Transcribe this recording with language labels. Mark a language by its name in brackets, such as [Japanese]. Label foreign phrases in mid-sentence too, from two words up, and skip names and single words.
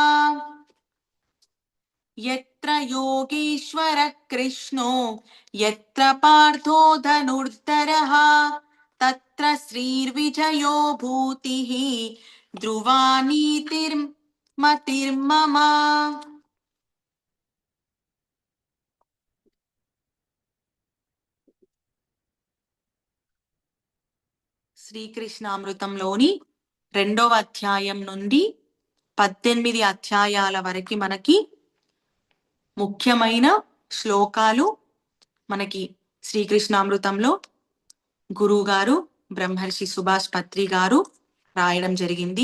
[Sanskrit] यत्र योगेश्वरः कृष्णो यत्र पार्थो धनुर्धरः तत्र श्रीर्विजयो भूतिः ध्रुवा नीतिर्मतिर्मम। [Telugu] శ్రీకృష్ణామృతంలోని 2వ అధ్యాయం నుండి 18 అధ్యాయాల వరకు మనకి ముఖ్యమైన శ్లోకాలు మనకి శ్రీకృష్ణామృతంలో గురువు గారు బ్రహ్మర్షి సుభాష్ పత్రి గారు రాయడం జరిగింది.